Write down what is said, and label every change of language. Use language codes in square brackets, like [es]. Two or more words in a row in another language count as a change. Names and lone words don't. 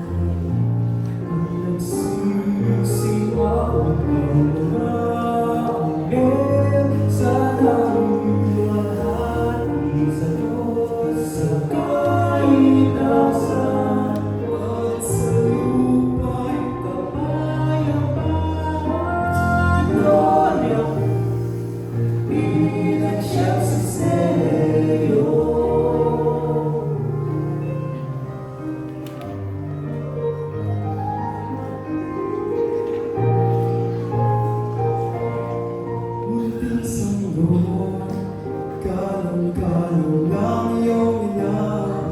[tl] Ang nagsisiwag ng mga anghel, sana'y walhati sa Diyos sa kaitaasan. At sa lupa'y kapayapaan. [la] Gloria in excelsis Deo. [tl] Munting sanggol, kalong-kalong lang iyong inaaw.